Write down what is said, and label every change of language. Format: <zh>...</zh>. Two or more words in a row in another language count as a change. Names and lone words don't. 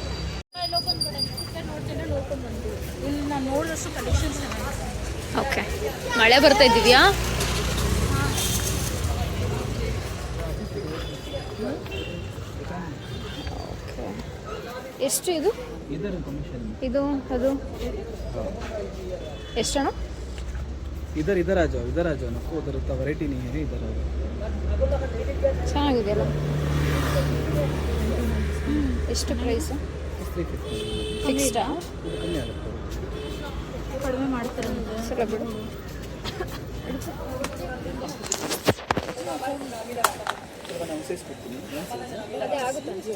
<kn>ಓಕೆ, ಮಳೆ ಬರ್ತಾ ಇದ್ದೀವ್ಯಾ? ಎಷ್ಟು ಇದು ಇದು ಅದು ಎಷ್ಟಣ್ಣ?</kn> <hi>इधर आ जाओ नको उधर उतना वैरायटी नहीं है. इधर आ जाओ.</hi> <kn>ಚೆನ್ನಾಗಿದೆಯಲ್ಲ. ಎಷ್ಟು ಪ್ರೈಸು? ಫಿಕ್ಸ್ಡಾ? ಕಡಿಮೆ ಮಾಡ್ತಾರೆ ಸರಿ ಬಿಡು. ಅದೇ ಆಗುತ್ತೆ</kn>